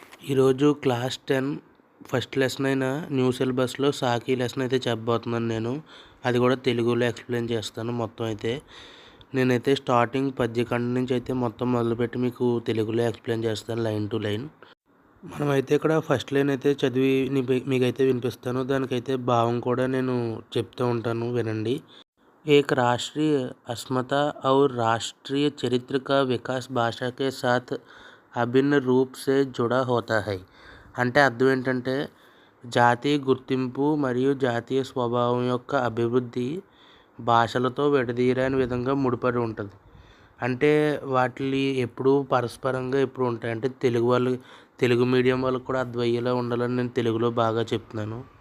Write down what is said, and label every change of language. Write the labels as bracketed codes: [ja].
[te] ఈరోజు class 10 first lesson అయిన new సిలబస్లో సాకి లెసన్ అయితే చెప్పబోతున్నాను నేను. అది కూడా తెలుగులో ఎక్స్ప్లెయిన్ చేస్తాను మొత్తం అయితే. నేనైతే స్టార్టింగ్ పద్యఖండం నుంచి అయితే మొత్తం మొదలుపెట్టి మీకు తెలుగులో ఎక్స్ప్లెయిన్ చేస్తాను లైన్ టు లైన్. మనమైతే ఇక్కడ ఫస్ట్ లైన్ అయితే చదివి మీకైతే వినిపిస్తాను. దానికైతే భావం కూడా నేను చెప్తూ ఉంటాను, వినండి. [hi] एक राष्ट्रीय अस्मिता और राष्ट्रीय चरित्र का विकास भाषा के साथ అభిన్న రూప్ సే జుడా హోతా హై. [te] అంటే అర్థం ఏంటంటే, జాతీయ గుర్తింపు మరియు జాతీయ స్వభావం యొక్క అభివృద్ధి భాషలతో విడదీయరాని విధంగా ముడిపడి ఉంటుంది. అంటే వాటిని ఎప్పుడూ పరస్పరంగా ఎప్పుడు ఉంటాయి. అంటే తెలుగు మీడియం వాళ్ళకి కూడా అర్థమయ్యేలా ఉండాలని నేను తెలుగులో బాగా చెప్తున్నాను.